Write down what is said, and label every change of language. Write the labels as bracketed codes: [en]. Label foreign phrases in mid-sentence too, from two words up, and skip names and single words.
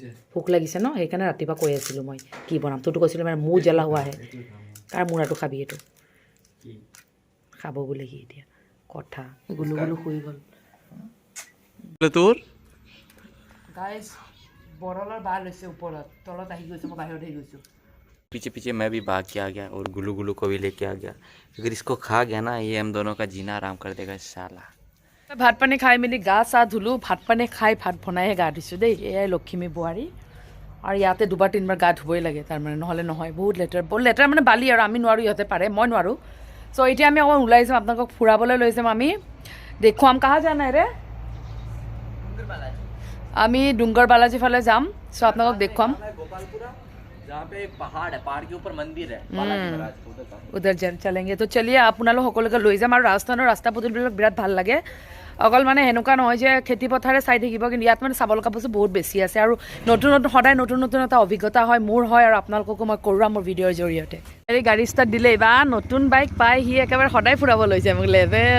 [as] ভোক লাগিছে ন, সেইকাৰণে ৰাতিপুৱা কৈ আছিলোঁ মই কি বনাম। তোৰতো কৈছিলোঁ মানে মোৰ জ্বলা হোৱাহে, কাৰ মূৰাটো খাবি এইটো খাব বোলে সি। এতিয়া কথা গুলু শুই গ'ল। তোৰ গাইজ বৰলৰ বাল হৈছে ওপৰত, তলত আহি গৈছে, মই বাহিৰত আহি গৈছোঁ। [hi] पीछे मैं भी भाग के आ गया और गुलू को भी लेके आ गया। अगर इसको खा गया ना ये हम दोनों का जीना आराम कर देगा साला। [as] ভাত পানী খাই মেলি গা চা ধুলোঁ, ভাত পানী খাই ভাত বনাইহে গা ধুইছোঁ দেই। এয়াই লখিমী বোৱাৰী, আৰু ইয়াতে দুবাৰ তিনিবাৰ গা ধুবই লাগে, তাৰমানে নহ'লে নহয়, বহুত লেতেৰা মানে বালি, আৰু আমি নোৱাৰোঁ, ইহঁতে পাৰে, মই নোৱাৰোঁ। চ' এতিয়া আমি অকণ ওলাই যাম, আপোনালোকক ফুৰাবলৈ লৈ যাম আমি দেখুৱাম [hi] कहाँ जाना रे [as] আমি ডুংगर बालाजी ফালে যাম সো আপোনালোকক দেখুৱাম [hi] गोपालपुरा जहाँ पे एक पहाड़ है पहाड़ के ऊपर मंदिर है बालाजी महाराज का, उधर का। उधर चलेंगे तो चलिए [as] আপোনালোক সকলোকে লৈ যাম আৰু ৰাস্তা পদূলিবিলাক বিৰাট ভাল লাগে অকল মানে এনেকুৱা নহয় যে খেতি পথাৰে চাই থাকিব কিন্তু ইয়াত মানে চাব লগা বস্তু বহুত বেছি আছে আৰু নতুন সদায় নতুন এটা অভিজ্ঞতা হয় মোৰ হয় আৰু আপোনালোককো মই কৰোৱা মোৰ ভিডিঅ'ৰ জৰিয়তে এই গাড়ী ষ্টাৰ্ট দিলে বা নতুন বাইক পাই সি একেবাৰে সদায় ফুৰাব লৈ যায় মোক লেভেল